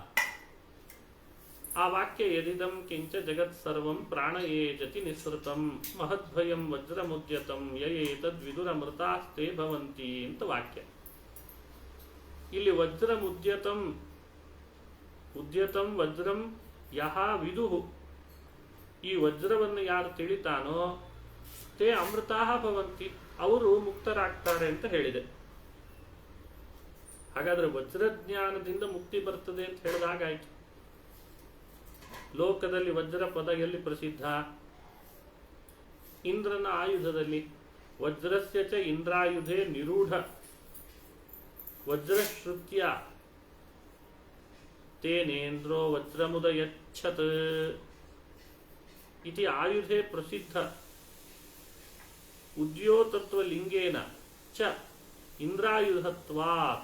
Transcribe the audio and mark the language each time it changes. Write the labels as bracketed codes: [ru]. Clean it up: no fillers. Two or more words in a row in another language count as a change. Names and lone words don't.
[sa] ಆ ವಾಕ್ಯ ಯದಿದಂ ಕಿಂಚ ಜಗತ್ ಸರ್ವಂ ಪ್ರಾಣಯೇ ಜತಿ ನಿಸೃತಂ ಮಹದ್ಭಯಂ ವಜ್ರಮುದ್ಯತಂ ಯಯೇತದ್ವಿದುರಮೃತಾಸ್ತೆ ಭವಂತಿ [kn] ಅಂತ ವಾಕ್ಯ. [sa] ಇಲ್ಲಿ ವಜ್ರಮುದ್ಯತಂ, ಉದ್ಯತಂ ವಜ್ರಂ ಯಹ ವಿದುಹು, [kn] ಈ ವಜ್ರವನ್ನು ಯಾರು ತಿಳಿತಾನೋ [sa] ತೇ ಅಮೃತಾಹ ಭವಂತಿ, [kn] ಅವರು ಮುಕ್ತರಾಗ್ತಾರೆ ಅಂತ ಹೇಳಿದೆ. ಹಾಗಾದ್ರೆ ವಜ್ರಜ್ಞಾನದಿಂದ ಮುಕ್ತಿ ಬರ್ತದೆ ಅಂತ ಹೇಳಿದಾಗಾಯ್ತು. ಲೋಕದಲ್ಲಿ ವಜ್ರ ಪದ ಎಲ್ಲಿ ಪ್ರಸಿದ್ಧ? ಇಂದ್ರನ ಆಯುಧದಲ್ಲಿ. [sa] ವಜ್ರಸ್ಯ ಚ ಇಂದ್ರಾಯುಧೇ ನಿರೂಢ ವಜ್ರಶ್ರುತ್ಯ ತೇನೇಂದ್ರೋ ವಜ್ರಮುದಯಚ್ಛತ್ ಇತಿ ಆಯುಧೇ ಪ್ರಸಿದ್ಧ ಉದ್ಯೋತತ್ವಲಿಂಗೇನ ಚ ಇಂದ್ರಾಯುಧತ್ವಾತ್.